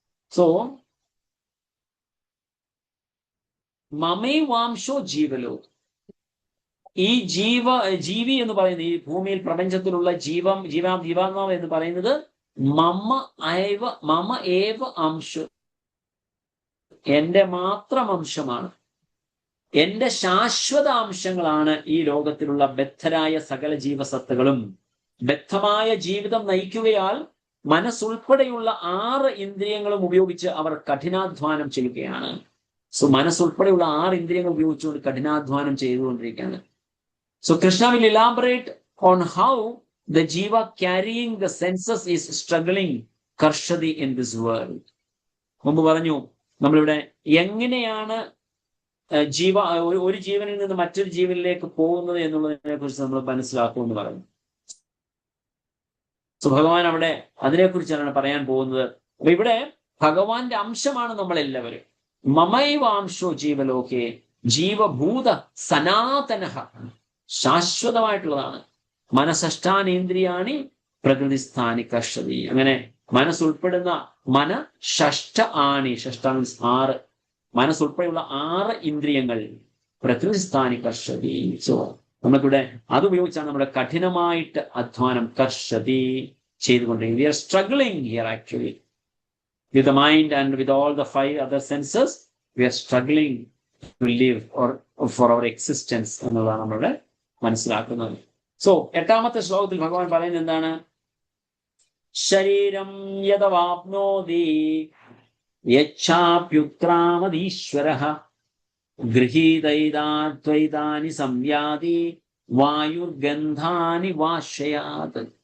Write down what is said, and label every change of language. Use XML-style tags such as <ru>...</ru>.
<ml>So മമേവാംശോ ജീവലോക, ഈ ജീവി എന്ന് പറയുന്നത്, ഈ ഭൂമിയിൽ പ്രപഞ്ചത്തിലുള്ള ജീവാത്മാവ് എന്ന് പറയുന്നത് മമ ഏവ അംശ, എന്റെ മാത്രം അംശമാണ്, എന്റെ ശാശ്വത അംശങ്ങളാണ് ഈ ലോകത്തിലുള്ള ബദ്ധരായ സകല ജീവസത്തകളും. ബദ്ധമായ ജീവിതം നയിക്കുകയാൽ മനസ്സുൾപ്പെടെയുള്ള 6 ഇന്ദ്രിയങ്ങളും ഉപയോഗിച്ച് അവർ കഠിനാധ്വാനം ചെയ്യുകയാണ്. സോ മനസ്സുൾപ്പെടെയുള്ള 6 ഇന്ദ്രിയങ്ങൾ ഉപയോഗിച്ചുകൊണ്ട് കഠിനാധ്വാനം ചെയ്തുകൊണ്ടിരിക്കുകയാണ്.</ml> <en>So Krishna will elaborate on how the jiva carrying the senses is struggling karshadi in this world.</en> <ml>മുമ്പ് പറഞ്ഞു നമ്മളിവിടെ എങ്ങനെയാണ് ഒരു ജീവനിൽ നിന്ന് മറ്റൊരു ജീവനിലേക്ക് പോകുന്നത് എന്നുള്ളതിനെ കുറിച്ച് നമ്മൾ മനസ്സിലാക്കുമെന്ന് പറഞ്ഞു. സോ ഭഗവാൻ അവിടെ അതിനെക്കുറിച്ചാണ് പറയാൻ പോകുന്നത്. അപ്പൊ ഇവിടെ ഭഗവാന്റെ അംശമാണ് നമ്മളെല്ലാവരും.</ml> <sa>മമൈവാംശോ ജീവലോകേ ജീവഭൂത സനാതനഃ,</sa> <ml>ശാശ്വതമായിട്ടുള്ളതാണ്.</ml> <sa>മനഃഷ്ഠാനേന്ദ്രിയാണി പ്രകൃതിസ്ഥാനി കർഷതി.</sa> <ml>അങ്ങനെ മനസ്സുൾപ്പെടുന്ന ഷഷ്ഠ ആണി, ഷഷ്ഠ മീൻസ് 6, മനസ്സുൾപ്പെടെയുള്ള 6 ഇന്ദ്രിയങ്ങൾ</ml> <sa>പ്രകൃതിസ്ഥാനി കർഷതി.</sa> <ml>സോ നമുക്കിവിടെ അതുപയോഗിച്ചാണ് നമ്മുടെ കഠിനമായിട്ട് അധ്വാനം കർഷതി ചെയ്തുകൊണ്ടിരിക്കുന്നത്.</ml> <en>We are struggling here actually with the mind and with all the 5 other senses. We are struggling to live or for our existence</en> <ml>എന്നുള്ളതാണ് നമ്മളുടെ മനസ്സിലാക്കുന്നത്. സോ 8ാമത്തെ ശ്ലോകത്തിൽ ഭഗവാൻ പറയുന്നത് എന്താണ്?</ml> <sa>ശരീരം യദവാപ്നോതി യച്ഛാപ്യുക്രാമദീശ്വരഃ ഗൃഹീതൈതാദ്വൈതാനി സംയാതി വായുർഗന്ധാനി വാശയാത്.</sa>